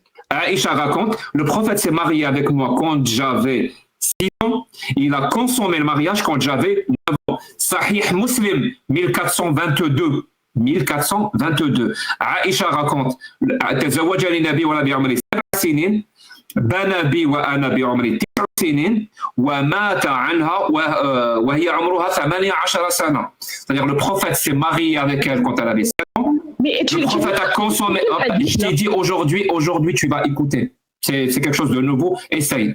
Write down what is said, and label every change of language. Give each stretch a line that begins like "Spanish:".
French: Aïcha raconte, le prophète s'est marié avec moi quand j'avais 6 ans. Il a consommé le mariage quand j'avais 9 ans. Sahih Muslim 1422. 1422. Aïcha raconte,
Arabic: تزوجني النبي وأنا بعمري 7 سنين. بنى بي وأنا بعمري 9 سنين ومات عنها وهي عمرها 18 سنة.
French: C'est-à-dire le prophète s'est marié avec elle quand elle avait 7 ans. Le prophète a consommé. Je t'ai dit aujourd'hui tu vas écouter. C'est quelque chose de nouveau. Essaye.